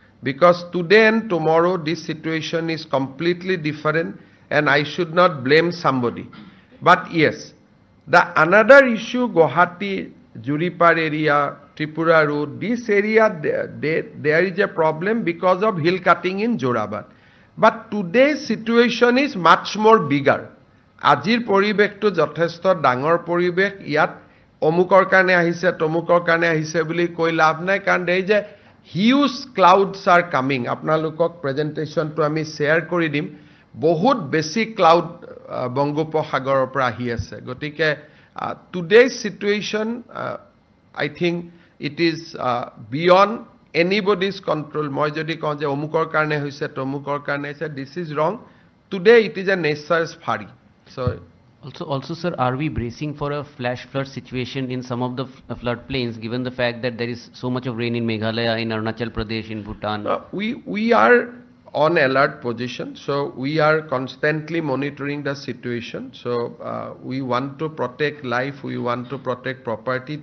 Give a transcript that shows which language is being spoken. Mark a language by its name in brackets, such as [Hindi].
[English] Because today and tomorrow this situation is completely different and I should not blame somebody. But yes, the another issue, Guwahati, Juripar area, Tripura Road, this area, there is a problem because of hill cutting in Jorabad. But today's situation is much more bigger. [Assamese] Ajir পৰিবেশটো যথেষ্ট ডাঙৰ পৰিবেশ ইয়াত অমুকৰ কাৰণে আহিছে তমুকৰ কাৰণে আহিছে বুলি কৈ লাভ নাই কাৰণ দেই যে [English] huge clouds are coming [Assamese] আপোনালোকক প্ৰেজেন্টেশনটো আমি শেয়াৰ কৰি দিম বহুত বেছি ক্লাউড বংগোপসাগৰৰ পৰা আহি আছে গতিকে [English] today's situation I think it is beyond anybody's control [Assamese] মই যদি কওঁ যে অমুকৰ কাৰণে হৈছে [English] তমুকৰ কাৰণে হৈছে this is wrong today it is a nature's fury so Also, sir, are we bracing for a flash flood situation in some of the flood plains, given the fact that there is so much of rain in Meghalaya, in Arunachal Pradesh, in Bhutan? We are on alert position, so we are constantly monitoring the situation. So we want to protect life, we want to protect property.